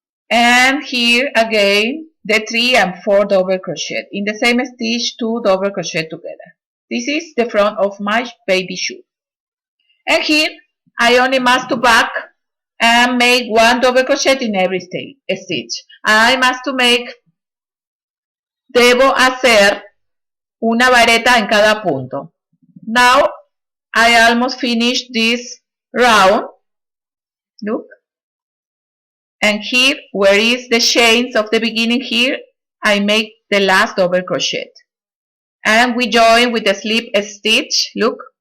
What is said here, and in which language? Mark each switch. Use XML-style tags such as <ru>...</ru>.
<en>And here again the 3 and 4 double crochet in the same stitch, 2 double crochet together. This is the front of my baby shoe. And here I only must back and make 1 double crochet in every stitch. I must</en> <es>debo hacer una vareta en cada punto.</es> <en>Now I almost finished this round. Look. And here, where is the chains of the beginning, here I make the last double crochet. And we join with the slip stitch, look.</en>